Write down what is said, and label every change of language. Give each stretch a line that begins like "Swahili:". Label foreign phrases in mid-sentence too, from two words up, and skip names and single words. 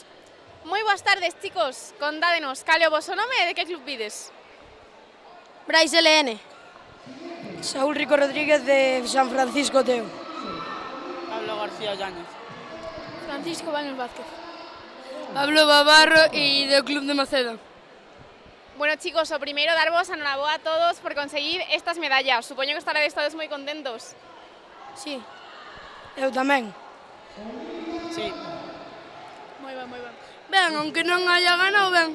Galician: Moi boas tardes, chicos. Contádenos, cal é o voso nome e de que club vides? Brais LN. Saúl Rico Rodríguez de San Francisco Teo. Pablo García Yáñez. Francisco Baños Vázquez. Pablo Bavarro y del Club de Maceda. Bueno, chicos, o primeiro darvos enhoraboa a todos por conseguir estas medallas. Supoño que estaredes todos moi contentos. Sí. Eu tamén. Sí. Moi ben, moi ben. Ben, aunque non haya ganado, ben.